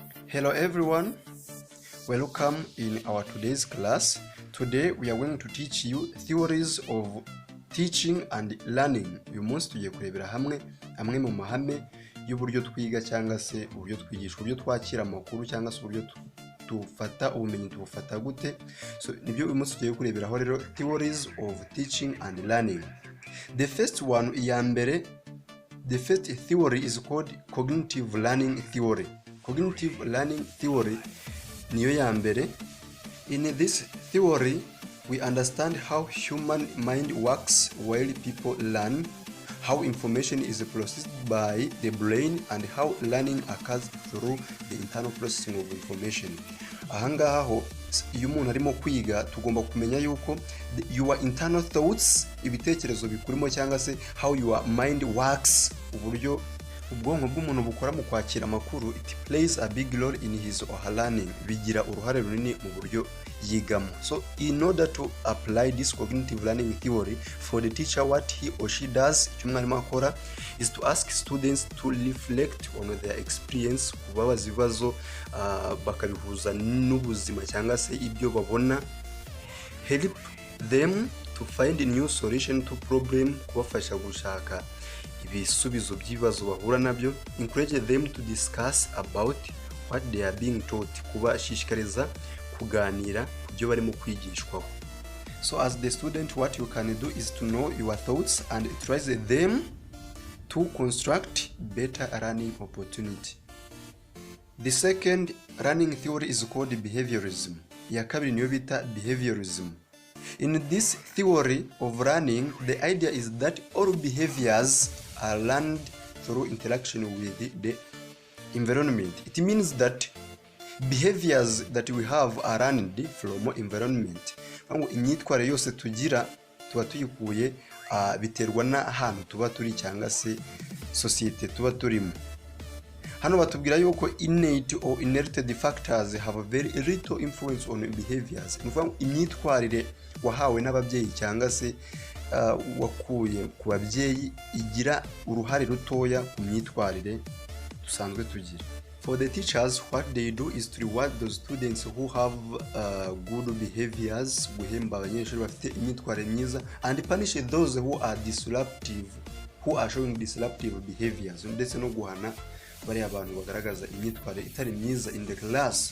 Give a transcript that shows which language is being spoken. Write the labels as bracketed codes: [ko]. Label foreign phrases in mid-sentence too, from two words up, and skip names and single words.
[en] Hello everyone, welcome in our today's class. Today we are going to teach you theories of teaching and learning. [rw] Uyu munsi tugiye kurebera hamwe amwe mu mahame y'uburyo twiga cyangwa se uburyo twigisha, uburyo twakira amakuru cyangwa se uburyo tufata ubumenyi tubufata gute. So nibyo uyu munsi tugiye kureberaho rero, [en] theories of teaching and learning. The first one, the first theory is called cognitive learning theory. Cognitive learning theory [rw] niyo ya mbere. [en] In this theory we understand how human mind works while people learn, how information is processed by the brain, and how learning occurs through the internal processing of information. [rw] Ahangaha ho iyo umuntu arimo kwiga tugomba kumenya yuko [en] your internal thoughts, [rw] ibitekerezo bikurimo cyangwa se [en] how your mind works, [rw] uburyo ubwonko bw'umuntu bukora mu kwakira amakuru, [en] it plays a big role in his or her learning, [rw] bigira uruhare runini mu buryo yigamo. [en] So in order to apply this cognitive learning theory for the teacher, what he or she does, [rw] icyo umwarimu akora [en] is to ask students to reflect on their experience, [rw] kubabaza ibibazo bakabihuza n'ubuzima cyangwa se ibyo babona, [en] help them to find a new solution to problem, [rw] kubafasha gushaka ibisubizo by'ibibazo bahura nabyo, [en] encourage them to discuss about what they are being taught, [rw] kubashishikariza kuganira ku byo barimo kwigishwaho. [en] So as the student, what you can do is to know your thoughts and try them to construct better learning opportunity. The second learning theory is called behaviorism. [rw] Ya kabiri niyo bita behaviorism. [en] In this theory of learning, the idea is that all behaviors are learned through interaction with the environment. It means that behaviors that we have are learned from environment. [rw] Imyitwarire yose tugira tuba tuyikuye biterwa n'ahantu tuba turi cyangwa se societe tuba turimo. Hano batubwira yuko [en] innate or inherited factors have very little influence on behaviors. [rw] Nuvuga imyitwarire wahawe n'ababyeyi cyangwa se wakuye ku babyeyi igira uruhare rutoya ku myitwarire dusanzwe tugira. [en] For the teachers, what they do is to reward those students who have good behaviors, [rw] guhemba abanyeshuri bafite imyitwarire myiza, [en] and punish those who are disruptive, who are showing disruptive behaviors, [rw] ndetse no guhana bari abantu bagaragaza imyitwarire itari myiza [en] in the class.